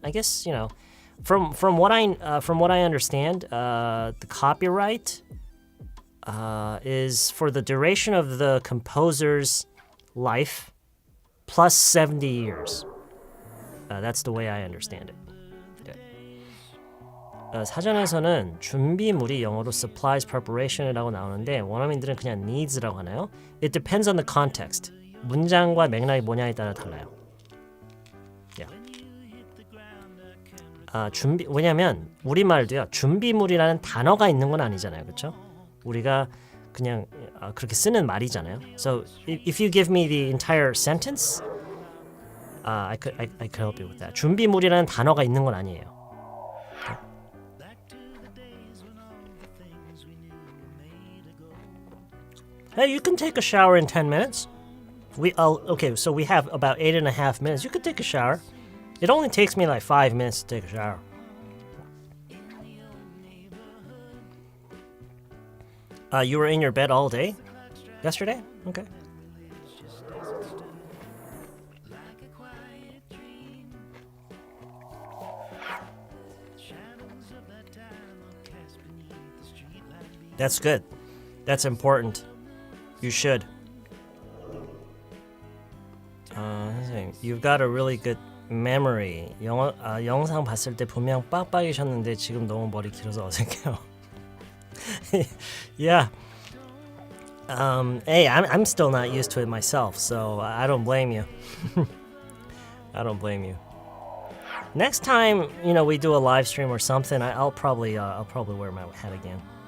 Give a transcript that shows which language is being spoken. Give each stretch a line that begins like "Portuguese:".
English: I guess from what I understand, the copyright is for the duration of the composer's life plus 70 years. That's the way I understand it.
Korean: 사전에서는 준비물이 영어로 supplies preparation이라고 나오는데 원어민들은 그냥 needs라고 하나요?
English: It depends on the context.
Korean: 문장과 맥락이 뭐냐에 따라 달라요. 왜냐면 우리말도요. 준비물이라는 단어가 있는 건 아니잖아요. 그렇죠? 우리가 그냥 그렇게 쓰는 말이잖아요.
English: So if you give me the entire sentence, I could help you with that.
Korean: 준비물이라는 단어가 있는 건 아니에요.
English: Hey, you can take a shower in 10 minutes. Okay, so we have about 8.5 minutes. You could take a shower. It only takes me like 5 minutes to take a shower. You were in your bed all day yesterday? Okay. That's good. That's important. You should. 선생님, you've got a really good memory.
Korean: 영상 봤을 때 분명 빡빡이셨는데 지금 너무 머리 길어서 어색해요.
English: Yeah. Hey, I'm still not used to it myself, so I don't blame you. I don't blame you. Next time, we do a live stream or something, I'll probably wear my hat again.